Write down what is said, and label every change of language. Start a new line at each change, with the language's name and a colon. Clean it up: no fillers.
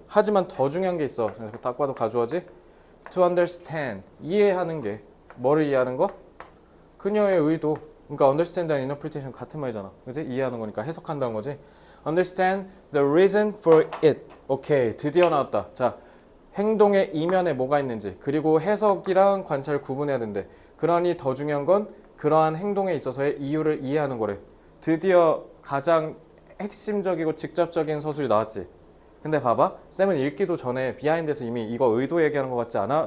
Korean: 하지만 더 중요한 게 있어. 딱 봐도 가주어지.
English: To understand.
Korean: 이해하는 게. 뭐를 이해하는 거? 그녀의 의도. 그러니까 understand랑 interpretation 같은 말이잖아. 그지? 이해하는 거니까 해석한다는 거지.
English: Understand the reason for it.
Korean: 오케이. 드디어 나왔다. 자, 행동의 이면에 뭐가 있는지 그리고 해석이랑 관찰을 구분해야 된대. 그러니 더 중요한 건 그러한 행동에 있어서의 이유를 이해하는 거래. 드디어 가장 핵심적이고 직접적인 서술이 나왔지. 근데 봐봐. 쌤은 읽기도 전에 비하인드에서 이미 이거 의도 얘기하는 것 같지 않아?